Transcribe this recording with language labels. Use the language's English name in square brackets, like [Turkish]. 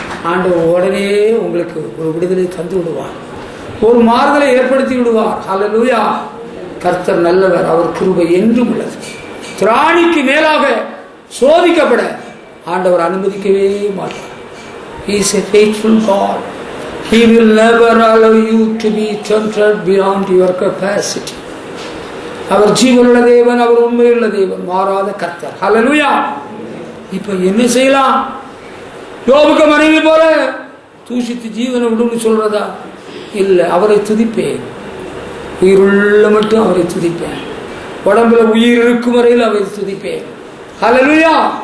[Tamil] ஆண்டவர் உடனே உங்களுக்கு ஒரு விடுதலை தந்து விடுவார், ஒரு மாறுதலை ஏற்படுத்தி விடுவார். ஹல்லேலூயா. கர்த்தர் நல்லவர், அவர் கிருபை என்றும் உள்ளது. திராணிக்கு மேலாக சோதிக்கப்பட ஆண்டவர் அனுமதிக்கவே மாட்டார். [English] He is a faithful God. He will never allow you to be tempted beyond your capacity. [Tamil] அவர் ஜீவனுள்ள தேவன், அவர் உண்மையுள்ள தேவன், மாறாத கர்த்தர். ஹல்லேலூயா. இப்ப என்ன செய்யலாம்? யோபுக்கு மனைவி போல தூஷித்து ஜீவனை விடுன்னு சொல்றதா? இல்லை. அவரை துதிப்பேன், உயிருள்ள மட்டும் அவரை துதிப்பேன், உடம்புல உயிர் இருக்கும் வரையில் அவரை துதிப்பேன். ஹல்லேலூயா.